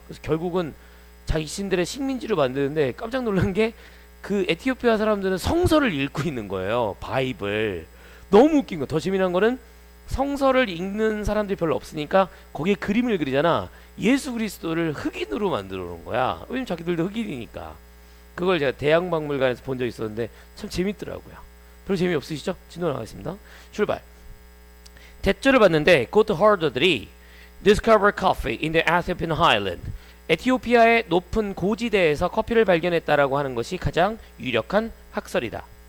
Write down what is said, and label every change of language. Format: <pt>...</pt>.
<ko>그래서 결국은 자신들의 식민지로 만드는데 깜짝 놀란 게 그 에티오피아 사람들은 성서를 읽고 있는 거예요. 바이블. 너무 웃긴 거. 더 재미난 거는 성서를 읽는 사람들이 별로 없으니까 거기에 그림을 그리잖아. 예수 그리스도를 흑인으로 만들어 놓은 거야. 왜냐면 자기들도 흑인이니까. 그걸 제가 대양박물관에서 본 적 있었는데 참 재밌더라고요. 별로 재미없으시죠? 진도 나가겠습니다. 출발. 대절을 봤는데 고트 허더들이</ko> <en>discover coffee in the Ethiopian highland.</en> <ko>에티오피아의 높은 고지대에서 커피를 발견했다라고 하는 것이 가장 유력한 학설이다.</ko>